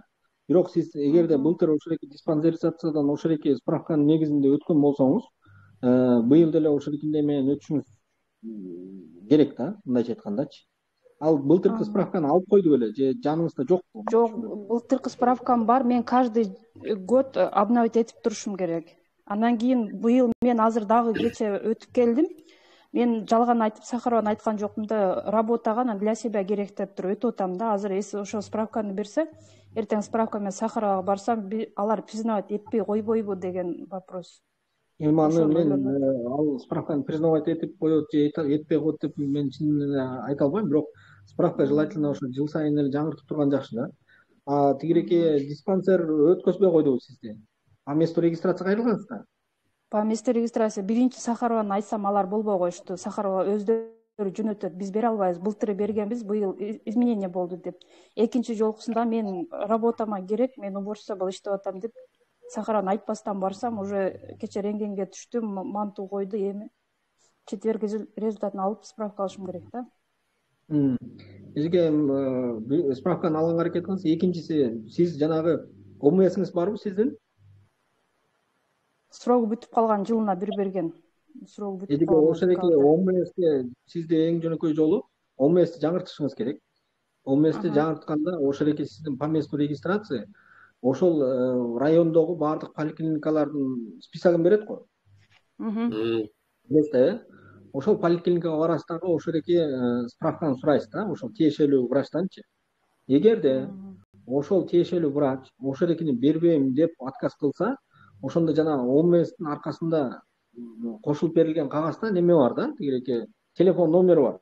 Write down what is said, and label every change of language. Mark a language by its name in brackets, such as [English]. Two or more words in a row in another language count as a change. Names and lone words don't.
[Kyrgyz] Бирок сиз эгерде былтыр ошол эки диспансеризациядан ошол эки справканын негизинде өткөн болсоңуз, быйыл деле ошол экинде менен өтүшүңүз керек да, мындайча айткандачы. Ал былтыркы справканы алып койду беле же жаныңызда жокпу? Жок, былтыркы справкам бар. Мен [Russian] каждый год [Kyrgyz] обновить этип турушум керек. Андан кийин быйыл мен азыр дагы кече өтүп келдим. Мен жалган айтып Сахарованы айткан жокмун да, работага [Russian] для себя [Kyrgyz] керек деп туруп өтүп атам да. Азыр эси ошо справканы берсе, эртең справка менен Сахаровага барсам, алар признавать этпей койбойбу деген вопрос. Эми аны мен ал справканы признавать этип коет же этпей коет деп мен чын эле айта албайм, бирок справка желательно ошо жыл сайын эле жаңыртып турган жакшы да. А тигиреки диспансер өткөзбөй койдубу сизди? А [Russian] место регистрация [Kyrgyz] кайрылгансызбы? [Russian] По месту регистрация [Kyrgyz] биринчи Сахарованы айтсам алар болбой коюшту. Сахарова өздөрү жөнөтөт, биз бере албайбыз, былтыры бергенбиз, быйыл изменение болду деп. Экинчи жолкусунда мен работама керек, мен уборщица болуп иштеп атам деп Сахарованы айтпастан барсам, уже кече рентгенге түштүм, манту койду, эми четверг результатын алып справка алышым керек да. Бизге справканы алганга аракет кылыңыз. Экинчиси, сиз жанагы ОМСиңиз барбы сиздин? срогу бүтүп калган, жылына бир берген. Срогу бүтүп Эдиги калган ошондоки ОМСке сизде эң жөнөкөй жолу ОМСти жаңыртышыңыз керек. ОМСти жаңыртканда ошондоки сиздин [Russian] по месту регистрации [Kyrgyz] ошол райондогу баардык поликлиникалардын списогун берет го. Билесиз да, ошол поликлиникага барасыз дагы ошондоки справканы сурайсыз да, ошол тиешелүү врачтанчы. Эгерде ошол тиешелүү врач ошондокини бербейм деп отказ кылса, ошондо жана ОМСтин аркасында кошулуп берилген кагазда неме бар да, тигиреки телефон номери бар.